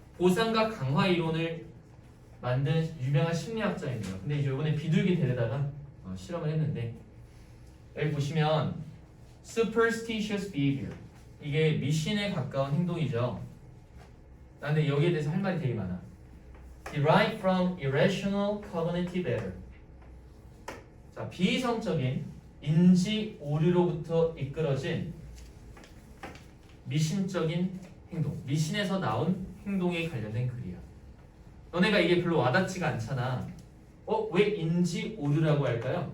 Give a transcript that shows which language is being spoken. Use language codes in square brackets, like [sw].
[ko] 보상과 강화 이론을 만든 유명한 심리학자입니다. 근데 이제 이번에 비둘기 데려다가 실험을 했는데 여기 보시면 [en] superstitious behavior [ko] 이게 미신에 가까운 행동이죠. 근데 여기에 대해서 할 말이 되게 많아. [en] Derived from irrational cognitive error. [ko] 자, 비이성적인 인지 오류로부터 이끌어진 미신적인 행동, 미신에서 나온 행동에 관련된 글이야. 너네가 이게 별로 와닿지가 않잖아. 왜 인지 오류라고 할까요?